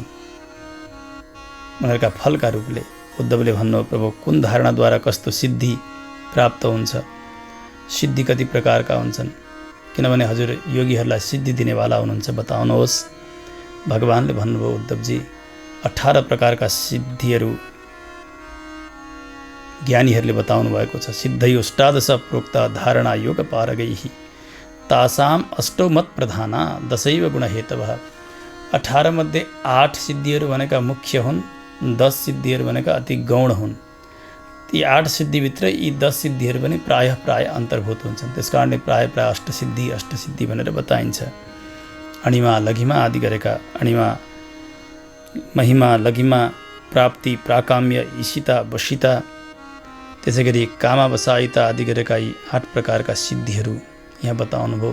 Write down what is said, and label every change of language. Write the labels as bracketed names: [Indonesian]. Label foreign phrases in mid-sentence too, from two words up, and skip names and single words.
[Nepali] उनीहरूका फलका रूपले उद्धवले भन्नु, प्रभु कुन धारणाद्वारा कस्तो सिद्धि प्राप्त हुन्छ, सिद्धि कति प्रकारका हुन्छन्, किनभने हजुर योगीहरूलाई सिद्धि दिनेवाला हुनुहुन्छ, बताउनुहोस्। भगवानले भन्नुभयो, उद्धवजी 18 प्रकारका सिद्धिहरू ज्ञानीहरूले बताउनु भएको छ। [Sanskrit] सिद्धयो अष्टादश प्रोक्त धारणा योग पारगैः तासाम अष्टौ मत प्रधाना दशैव गुणहेतवः। [Nepali] 18 मध्ये 8 सिद्धिहरू भनेका मुख्य हुन्, 10 सिद्धिहरू भनेका अति गौण हुन्। ती 8 सिद्धिभित्र यी 10 सिद्धिहरू पनि प्रायः अन्तर्भूत हुन्छन्। त्यस कारणले प्रायः अष्टसिद्धि भनेर बताइन्छ। अणिमा लघिमा आदि गरेका, अणिमा महिमा लघिमा प्राप्ति प्राकाम्य ईशिता वशिता, त्यसै गरी कामावसायिता आदि गरेका यी 8 प्रकारका सिद्धिहरू यहाँ बताउनुभयो।